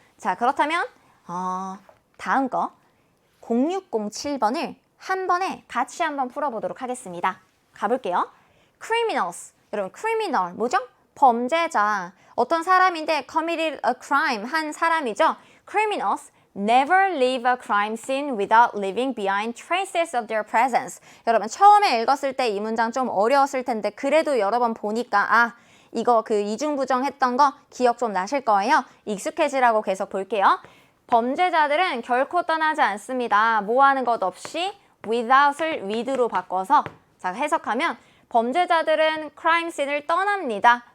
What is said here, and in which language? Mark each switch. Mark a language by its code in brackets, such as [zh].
[ko] 자, 그렇다면 다음 거 0607번을 한 번에 같이 한번 풀어보도록 하겠습니다. 가볼게요. criminals, 여러분 criminal 뭐죠? 범죄자, 어떤 사람인데 [en] committed a crime, [ko] 한 사람이죠. [en] criminals never leave a crime scene without leaving behind traces of their presence. [ko] 여러분 처음에 읽었을 때 이 문장 좀 어려웠을 텐데 그래도 여러 번 보니까 이거 그 이중부정 했던 거 기억 좀 나실 거예요. 익숙해지라고 계속 볼게요. 범죄자들은 결코 떠나지 않습니다. 뭐 하는 것 없이 without을 with로 바꿔서 자 해석하면 범죄자들은 crime scene을 떠납니다.